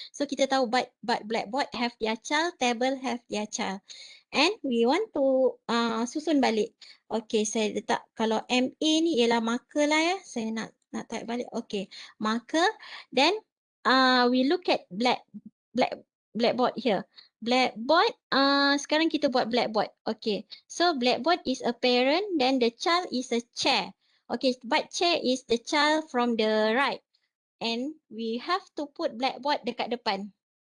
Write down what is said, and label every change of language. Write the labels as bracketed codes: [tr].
[en] So [ms] kita tahu [en] but blackboard have their child, table have their child. And we want to [ms] susun balik. Okay, saya letak kalau MA ni ialah marker lah ya. Saya nak type balik. Okay, marker. [en] Then we look at blackboard here. Blackboard, [ms] sekarang kita buat blackboard. [en] Okay, so blackboard is a parent, then the child is a chair. Okay, but chair is the child from the right. And we have to put blackboard [ms] dekat depan.